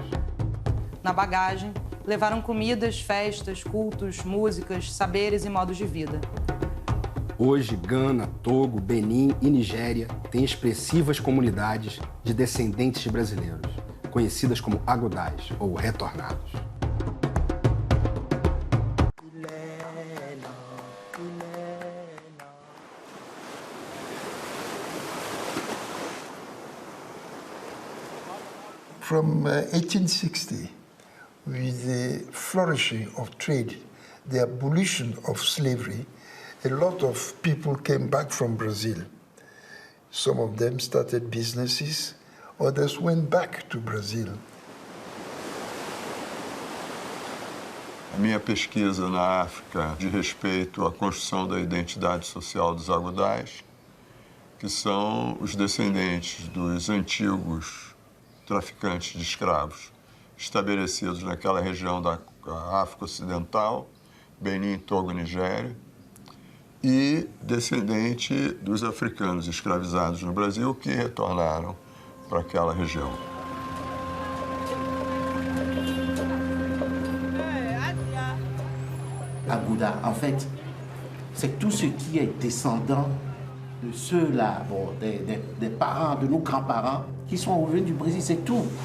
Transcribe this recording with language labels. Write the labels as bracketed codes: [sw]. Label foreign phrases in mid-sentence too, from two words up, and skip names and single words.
[pt] Na bagagem, levaram comidas, festas, cultos, músicas, saberes e modos de vida. Hoje, Gana, Togo, Benin e Nigéria têm expressivas comunidades de descendentes de brasileiros, conhecidas como agudais ou retornados. [en] From 1860, with the flourishing of trade, the abolition of slavery, a lot of people came back from Brazil. Some of them started businesses, others went back to Brazil. [pt] A minha pesquisa na África diz respeito à construção da identidade social dos agudais, que são os descendentes dos antigos traficantes de escravos, estabelecidos naquela região da África Ocidental, Benin, Togo, Nigéria, e descendente dos africanos escravizados no Brasil que retornaram para aquela região. [fr] Agouda, en fait, c'est tout ce qui est descendant de ceux-là, bon, des parents, de nos grands-parents, qui sont revenus du Brésil, c'est tout.